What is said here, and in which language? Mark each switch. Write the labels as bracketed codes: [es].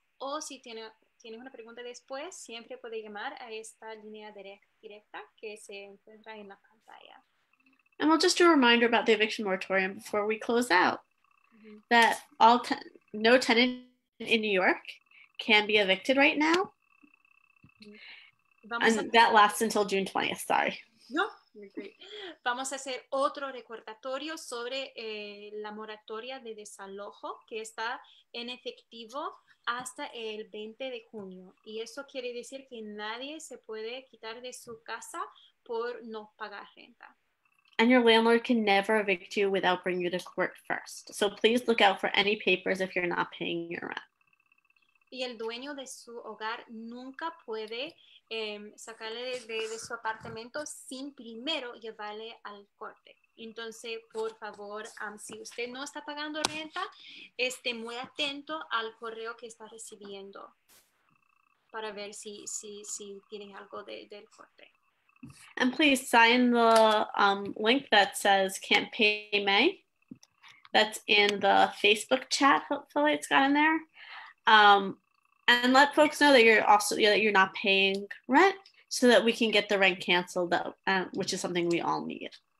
[es] O si tienes una pregunta después, siempre puede llamar a esta línea directa que se encuentra en la pantalla. [en] And we'll just do a reminder about the eviction moratorium before we close out. That no tenant in New York can be evicted right now. And that lasts until June 20th, sorry. No, great. [es] Vamos a hacer otro recordatorio sobre la moratoria de desalojo que está en efectivo hasta el 20 de junio. Y eso quiere decir que nadie se puede quitar de su casa por no pagar renta. [en] And your landlord can never evict you without bringing you to court first. So please look out for any papers if you're not paying your rent. [es] Y el dueño de su hogar nunca puede sacarle de su apartamento sin primero llevarle al corte. Entonces, por favor, si usted no está pagando renta, esté muy atento al correo que está recibiendo para ver si tiene algo del corte. [en] And please sign the link that says Can't Pay May. That's in the Facebook chat. Hopefully it's got in there. And let folks know that you're not paying rent so that we can get the rent canceled, which is something we all need.